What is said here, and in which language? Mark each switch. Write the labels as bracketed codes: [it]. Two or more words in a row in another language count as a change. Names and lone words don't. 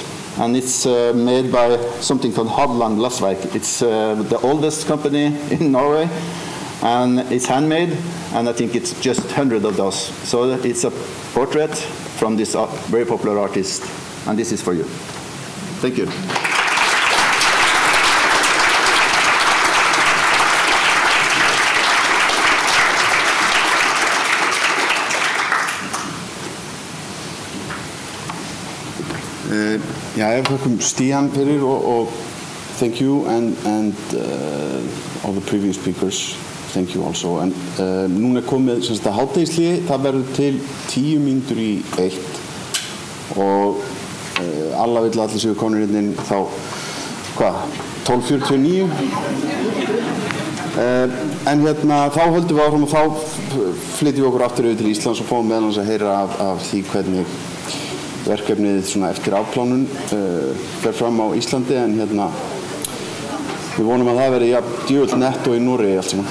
[en] And it's made by something called Hadeland Glassverk. It's the oldest company in Norway. And it's handmade. And I think it's just 100 of those. So it's a portrait from this very popular artist, and this is for you. Thank you. [is] Já, þakkum Stian fyrir og [en] thank you and all the previous speakers. Thank you also. [is] En núna komið semst að hádegishlé, það verður til 10 mínútur í 1 og alla vill allir séu komnir hérna inn þá, hvað, 12:49 en hérna þá höldum við áfram og þá flytjum við okkur aftur yfir til Íslands og fáum meðal hans að heyra af því hvernig verkefnið svona eftir afplánun fer fram á Íslandi en hérna við vonum að það veri djöfull netto í Noregi allt saman.